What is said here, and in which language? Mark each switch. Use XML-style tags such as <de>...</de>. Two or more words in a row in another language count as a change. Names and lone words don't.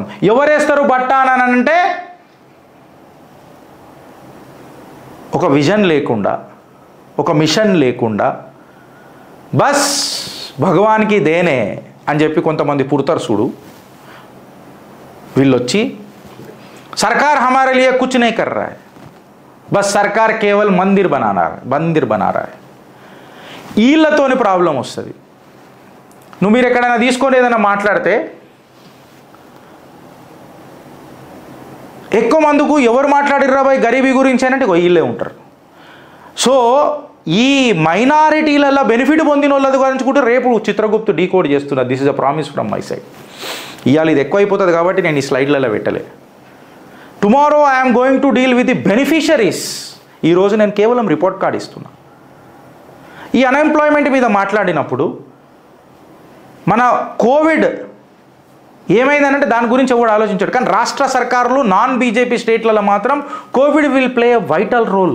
<te>ఎవరేస్తారు బట్ట అని అంటే ఒక విజన్ లేకుండా, ఒక మిషన్ లేకుండా,</te> <hi>बस भगवान की देने</hi> <te>అని చెప్పి కొంతమంది పుడతారు చూడు.</te> <hi>వీళ్ళొచ్చి सरकार हमारे लिए कुछ नहीं कर रहा है, बस सरकार केवल मंदिर बना रहा है.</hi> <te>వీళ్ళతోని ప్రాబ్లం వస్తుంది. మీరు ఎక్కడైనా తీసుకొని ఏదైనా మాట్లాడితే ఎక్కువ మందుకు ఎవరు మాట్లాడిర్రా బాయ్ గరీబీ గురించి అంటే వీళ్ళే ఉంటారు. సో ఈ మైనారిటీలలో బెనిఫిట్ పొందిన వాళ్ళది గురించి కూడా రేపు చిత్రగుప్తు డీకోడ్ చేస్తున్నా.</te> <en>This is a promise from my side.</en> <te>ఇవాళ ఇది ఎక్కువైపోతుంది కాబట్టి నేను ఈ స్లైడ్లలో పెట్టలే.</te> <en>Tomorrow I'm going to deal with the beneficiaries.</en> <te>ఈరోజు నేను కేవలం</te> <en>report card</en> <te>ఇస్తున్నా. ఈ అన్ఎంప్లాయ్మెంట్ మీద మాట్లాడినప్పుడు మన కోవిడ్ ఏమైందనంటే దాని గురించి ఎవరు ఆలోచించాడు. కానీ రాష్ట్ర సర్కారులు నాన్ బీజేపీ స్టేట్లలో మాత్రం</te> <en>Covid will play a vital role.</en>